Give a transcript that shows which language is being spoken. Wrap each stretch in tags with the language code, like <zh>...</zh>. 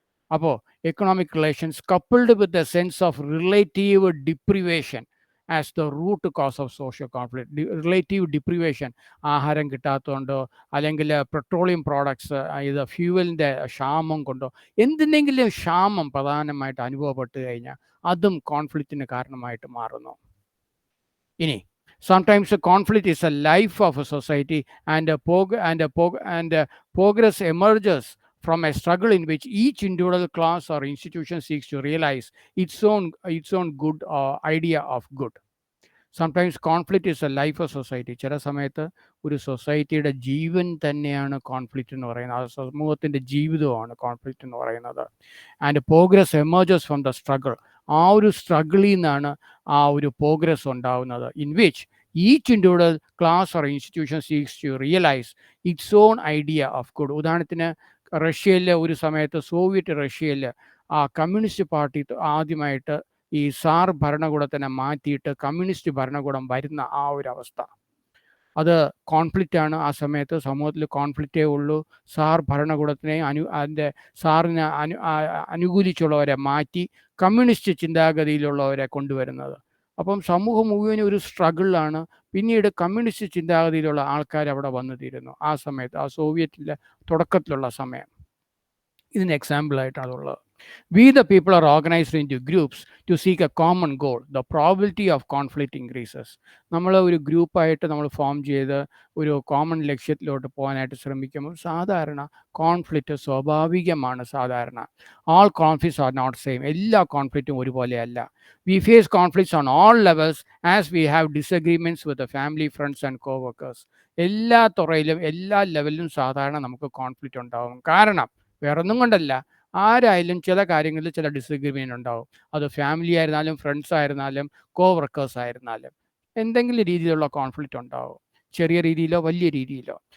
<ml>അപ്പോൾ</ml> <en>Economic relations coupled with a sense of relative deprivation as the root cause of social conflict.</en> <ml>Relative deprivation, ആഹാരം കിട്ടാത്തതുകൊണ്ടോ അല്ലെങ്കിൽ petroleum products, ഇത് ഫ്യൂവലിൻ്റെ ക്ഷാമം കൊണ്ടോ, എന്തിനെങ്കിലും ക്ഷാമം പ്രധാനമായിട്ട് അനുഭവപ്പെട്ട് കഴിഞ്ഞാൽ അതും കോൺഫ്ലിക്റ്റിന് കാരണമായിട്ട് മാറുന്നു.</ml> <en>ഇനി sometimes conflict is a life of a society and progress emerges from a struggle in which each individual class or institution seeks to realize its own good idea of good. Sometimes conflict is a life of society.</en> <ml>ചില സമയത്ത് ഒരു സൊസൈറ്റിയുടെ ജീവൻ തന്നെയാണ് conflict എന്ന് പറയുന്നത്. ആ സമൂഹത്തിൻ്റെ ജീവിതമാണ് കോൺഫ്ലിക്റ്റ് എന്ന് പറയുന്നത്.</ml> <en>And progress emerges from the struggle.</en> <ml>ആ ഒരു സ്ട്രഗിളിൽ നിന്നാണ് ആ ഒരു പ്രോഗ്രസ് ഉണ്ടാവുന്നത്.</ml> <en>In which each individual class or institution seeks to realise its own idea of good.</en> <ml>ഉദാഹരണത്തിന് റഷ്യയിൽ ഒരു സമയത്ത്, സോവിയറ്റ് റഷ്യയിൽ ആ കമ്മ്യൂണിസ്റ്റ് പാർട്ടി ആദ്യമായിട്ട് ഈ സാർ ഭരണകൂടത്തിനെ മാറ്റിയിട്ട് കമ്മ്യൂണിസ്റ്റ് ഭരണകൂടം വരുന്ന ആ ഒരു അവസ്ഥ, അത് കോൺഫ്ലിക്റ്റാണ്. ആ സമയത്ത് സമൂഹത്തിൽ കോൺഫ്ലിക്റ്റേ ഉള്ളൂ. സാർ ഭരണകൂടത്തിനെ അതിൻ്റെ സാറിനെ അനുകൂലിച്ചുള്ളവരെ മാറ്റി കമ്മ്യൂണിസ്റ്റ് ചിന്താഗതിയിലുള്ളവരെ കൊണ്ടുവരുന്നത്. അപ്പം സമൂഹം മുഴുവനും ഒരു സ്ട്രഗിളിലാണ്. പിന്നീട് കമ്മ്യൂണിസ്റ്റ് ചിന്താഗതിയിലുള്ള ആൾക്കാർ അവിടെ വന്നു തീരുന്നു ആ സമയത്ത്, ആ സോവിയറ്റിൻ്റെ തുടക്കത്തിലുള്ള സമയം. ഇതിന് എക്സാമ്പിളായിട്ടാണ് അതുള്ളത്.</ml> <en>We the people are organized into groups to seek a common goal. The probability of conflict increases.</en> <ml>നമ്മൾ ഒരു ഗ്രൂപ്പായിട്ട് നമ്മൾ ഫോം ചെയ്ത് ഒരു കോമൺ ലക്ഷ്യത്തിലോട്ട് പോകാനായിട്ട് ശ്രമിക്കുമ്പോൾ സാധാരണ കോൺഫ്ലിക്റ്റ് സ്വാഭാവികമാണ്. സാധാരണ</ml> <en>all conflicts are not same.</en> <ml>എല്ലാ കോൺഫ്ലിക്റ്റും ഒരുപോലെയല്ല.</ml> <en>We face conflicts on all levels as we have disagreements with the family, friends and co-workers.</en> <ml>എല്ലാ തുറയിലും എല്ലാ ലെവലിലും സാധാരണ നമുക്ക് കോൺഫ്ലിക്റ്റ് ഉണ്ടാകും. കാരണം വേറൊന്നും കൊണ്ടല്ല, ആരായാലും ചില കാര്യങ്ങളിൽ ചില ഡിസഗ്രിമെൻ്റ് ഉണ്ടാവും. അത് ഫാമിലി ആയിരുന്നാലും ഫ്രണ്ട്സ് ആയിരുന്നാലും വർക്കേഴ്സ് ആയിരുന്നാലും എന്തെങ്കിലും രീതിയിലുള്ള കോൺഫ്ലിക്റ്റ് ഉണ്ടാവും, ചെറിയ രീതിയിലോ വലിയ രീതിയിലോ.</ml>